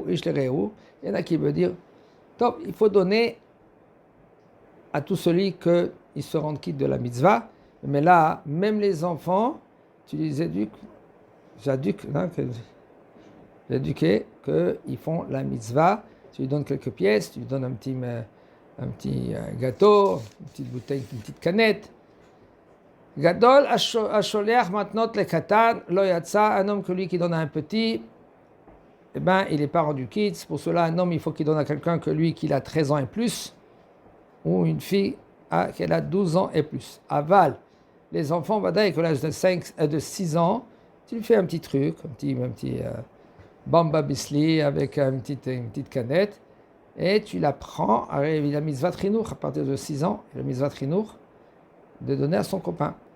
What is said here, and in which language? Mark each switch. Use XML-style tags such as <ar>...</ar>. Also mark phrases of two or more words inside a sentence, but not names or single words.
<fr>Il y en a qui veut dire, top, il faut donner à tout celui qu'il se rende quitte de la mitzvah, mais là, même les enfants, tu les éduques, j'éduquais qu'ils font la mitzvah, tu lui donnes quelques pièces, tu lui donnes un petit gâteau, une petite bouteille, une petite canette.</fr> <he>גדול השולח מתנות לקטן לא יצא,</he> <fr>un homme que lui qui donne à un petit, eh ben il n'est pas rendu quitte. Pour cela, un homme il faut qu'il donne à quelqu'un que lui qu'il a 13 ans et plus, ou une fille qu'elle a 12 ans et plus. Aval, les enfants, avec l'âge de 6 ans, tu lui fais un petit truc, un petit bamba bisli avec une petite canette, et tu la prends, il a</fr> <he>מצוות חינוך</he> <fr>à partir de 6 ans, il a</fr> <he>מצוות חינוך</he> <fr>de donner à son copain.</fr>